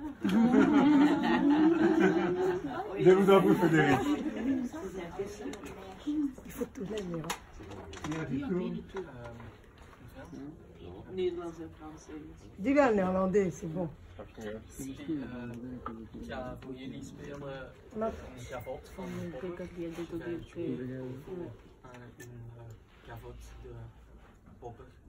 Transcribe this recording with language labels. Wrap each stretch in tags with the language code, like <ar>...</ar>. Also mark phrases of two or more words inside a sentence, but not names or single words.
<fr>Je vous en prie, Frédéric. Il faut tout l'air. Dis-le en néerlandais, c'est bon.</fr> <nl>Ja, voor jullie spelen Maar- een gavot van Ik denk dat die een gavot de popper.</nl>